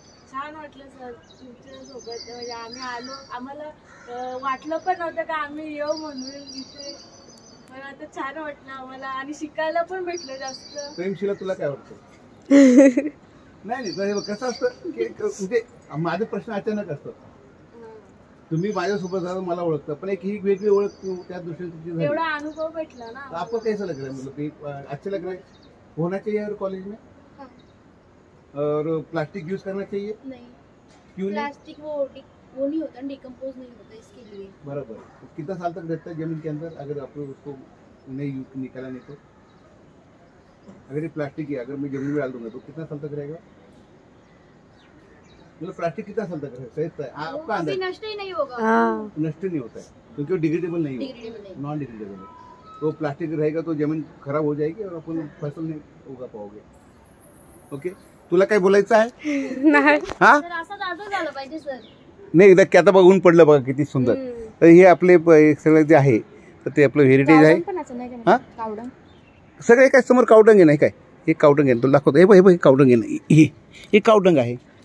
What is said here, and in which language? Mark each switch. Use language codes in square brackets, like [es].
[mr] छान वाटलं सर तुमच्यासोबत म्हणजे आम्ही आलो आम्हाला वाटलं पण नव्हतं का आम्ही येऊ म्हणून इथे पण आता छान वाटलं आम्हाला आणि शिकायला पण भेटलं जास्त. प्रेमशीला तुला काय वाटतं. नाही कसं असतं की म्हणजे माझे प्रश्न अचानक असतात. तुम्ही माझ्यासोबत झालं मला ओळखता पण एक ही वेगळी ओळख त्या दृष्टीने एवढा अनुभव भेटला ना. [hi] आपको कैसा लग रहा है मतलब अच्छा लग रहा है होना चाहिए हर कॉलेज में और प्लास्टिक यूज करना चाहिए नहीं क्यों नहीं प्लास्टिक वो नहीं होता डिकम्पोज नहीं होता इसके लिए. बराबर. कितना साल तक रहता है जमीन के अंदर अगर आप उसको नहीं निकाला नहीं तो. अगर ये प्लास्टिक है अगर मैं जमीन में डाल दूंगा तो कितना साल तक रहेगा मतलब प्लास्टिक कितना साल तक रहेगा आपका अंदाज. नष्ट ही नहीं होगा. नष्ट नहीं होता है क्योंकि वो डिग्रेडेबल नहीं होता नॉन डिग्रेडेबल है. तो प्लास्टिक रहेगा तो जमीन खराब हो जाएगी और अपन फसल नहीं उगा पाओगे. [mr] ओके तुला काय बोलायचं आहे हा असं झालं पाहिजे सर. नाही एकदा आता बघून पडलं बघा किती सुंदर. तर हे आपले सगळं जे आहे तर ते आपलं हेरिटेज आहे. हा सगळे काय समोर कावडंग आहे नाही काय हे कावडंग आहे तुला दाखवतो. हे बघ कावडंग आहे हे कावडंग आहे.